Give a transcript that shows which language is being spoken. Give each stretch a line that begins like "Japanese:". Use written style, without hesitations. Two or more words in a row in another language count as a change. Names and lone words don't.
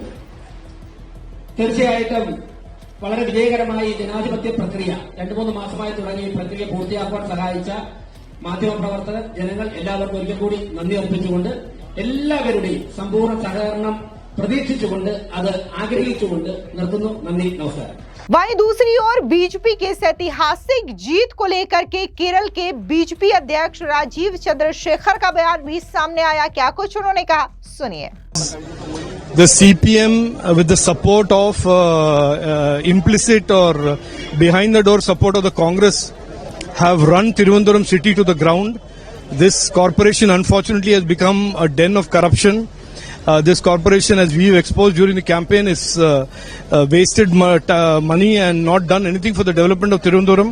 Malayalam: തീർച്ചയായിട്ടും വളരെ വിജയകരമായി ജനാധിപത്യ പ്രക്രിയ 2-3 മാസമായി തുടങ്ങിയ ഈ പ്രക്രിയ പൂർത്തിയാക്കുവാൻ സഹായിച്ച മാധ്യമപ്രവർത്തകർ, ജനങ്ങൾ എല്ലാവർക്കും ഒരിക്കൽ കൂടി നന്ദി അർപ്പിച്ചുകൊണ്ട് എല്ലാവരുടെയും സമ്പൂർണ്ണ സഹകരണം പ്രതീക്ഷിച്ചുകൊണ്ട് അത് ആഗ്രഹിച്ചുകൊണ്ട് നിർത്തുന്നു. നന്ദി, നമസ്കാരം.
Hindi: वहीं दूसरी ओर बीजेपी के इस ऐतिहासिक जीत को लेकर के केरल के बीजेपी अध्यक्ष राजीव चंद्रशेखर का बयान भी सामने आया. क्या कुछ उन्होंने कहा, सुनिए.
English: The CPM with the support of implicit or behind the door support of the Congress have run Tirunelveli city to the ground. This corporation unfortunately has become a den of corruption. This corporation, as we've exposed during the campaign, is wasted money and not done anything for the development of Tirunelveli.